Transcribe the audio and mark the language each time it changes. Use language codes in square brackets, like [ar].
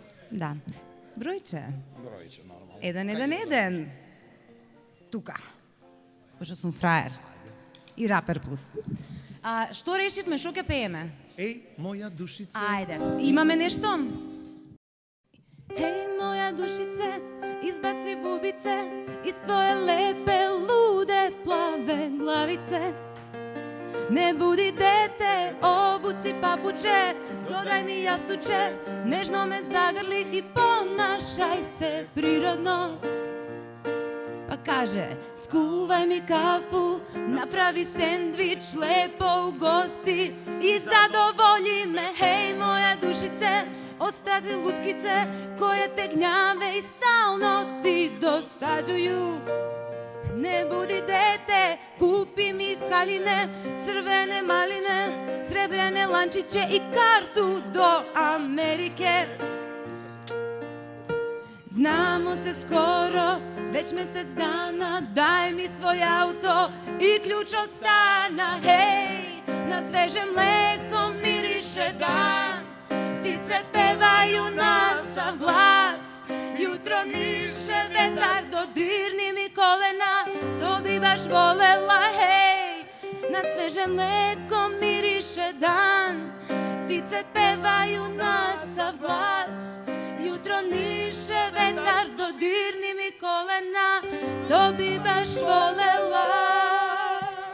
[mk] Да. Бројче, нормално. 1-1-1. Тука. Пошто сум фраер. И рапер плюс. Што решивме, што ќе пееме? Еј, моја душица. Ајде, имаме нешто? [sr] Еј, моја душице, избаци бубице из твое лепе, луде, плаве главице. Не буди дете, обуци папуче, додај ми јастуче, нежно ме загрли и понашај се природно. Па каже, скувај ми кафу, направи сендвич, лепо угости и задоволи ме. Хеј, моја душице, остади луткице, које те гњаве и стално ти досаđују. Не буди дете, купи ми скалине, црвене малине, сребрене ланчиче и карту до Америке. Знамо се скоро, веќе месец дана, дај ми свој ауто и клjuč од стана. Хеј, на свеже млеко мирише дан, птице певају на сав глас, јутро нише ветар, додирни ми колена, то би баш волела. Хеј, на свеже млеко мирише дан, птице певају на сав глас, jutro niše vetar, dodirni mi kolena, to bi baš volela.